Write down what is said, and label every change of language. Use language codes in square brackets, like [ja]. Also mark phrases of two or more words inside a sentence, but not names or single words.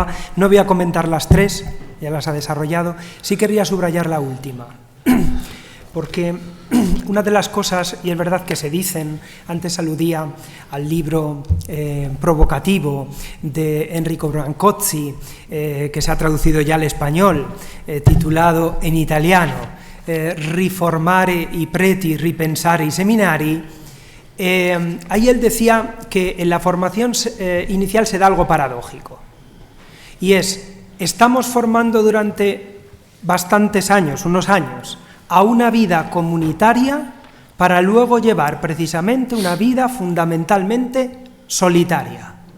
[es] No voy a comentar las 3, ya las ha desarrollado. Sí querría subrayar la última, porque una de las cosas, y es verdad que se dicen, antes aludía al libro provocativo de Enrico Brancozzi, que se ha traducido ya al español, titulado en italiano Riformare i preti, ripensare i seminari. Ahí él decía que en la formación inicial se da algo paradójico, y estamos formando durante bastantes años, unos años, a una vida comunitaria para luego llevar precisamente una vida fundamentalmente solitaria.